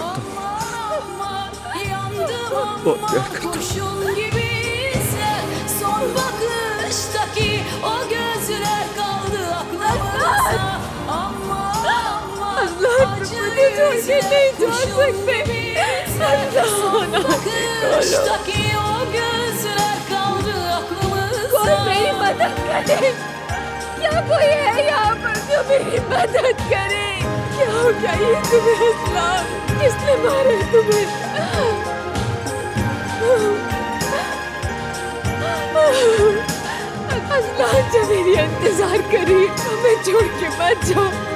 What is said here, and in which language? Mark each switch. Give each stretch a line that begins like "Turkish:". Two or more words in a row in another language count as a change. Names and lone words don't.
Turkish: Aman yandım aman kurşun gibi izler son bakıştaki o gözler kaldı aklımızda. Aman acı yüzler kurşun gibi izler son bakıştaki o gözler kaldı aklımızda.
Hindi: कोई मेरी मदद करे, क्या कोई है यहाँ पर जो मेरी मदद करे? क्या हो गया ये तुम्हें असलान? किसने मारा तुम्हें? असलान जो मेरी इंतजार करी, हमें छोड़ के मत जाओ।